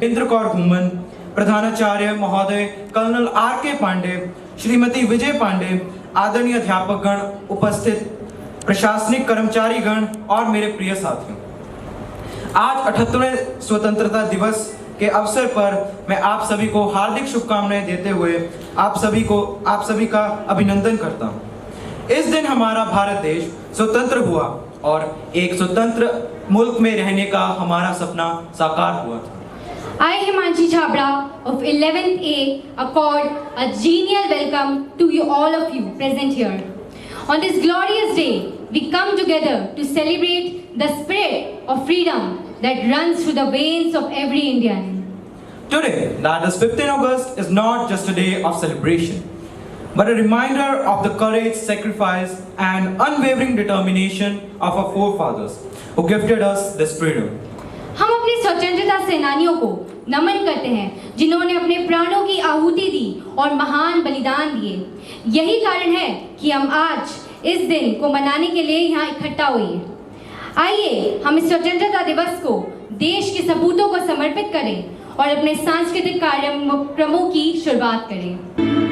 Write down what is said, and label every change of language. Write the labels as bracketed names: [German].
[Hindi] इंद्र कौर घूमन, प्रधानाचार्य महोदय कर्नल RK पांडे, श्रीमती विजय पांडे, आदरणीय अध्यापकगण, उपस्थित प्रशासनिक कर्मचारीगण और मेरे प्रिय साथियों, आज 78वें स्वतंत्रता दिवस के अवसर पर मैं आप सभी को हार्दिक शुभकामनाएं देते हुए आप सभी का अभिनंदन करता हूं। इस दिन हमारा भारत देश स्वतंत्र हुआ और एक स्वतंत्र मुल्क में रहने का हमारा सपना साकार हुआ था। [English] I, Himanshi Chhabra of 11th A, accord a genial welcome to you all of you present here. On this glorious day, we come together to celebrate the spirit of freedom that runs through the veins of every Indian. Today, that is 15 August, is not just a day of celebration, but a reminder of the courage, sacrifice and unwavering determination of our forefathers who gifted us this freedom. [Hindi] हम अपने स्वतंत्रता सेनानियों को नमन करते हैं जिन्होंने अपने प्राणों की आहुति दी और महान बलिदान दिए। यही कारण है कि हम आज इस दिन को मनाने के लिए यहाँ इकट्ठा हुए हैं। आइए हम इस स्वतंत्रता दिवस को देश के सपूतों को समर्पित करें और अपने सांस्कृतिक कार्यक्रमों की शुरुआत करें।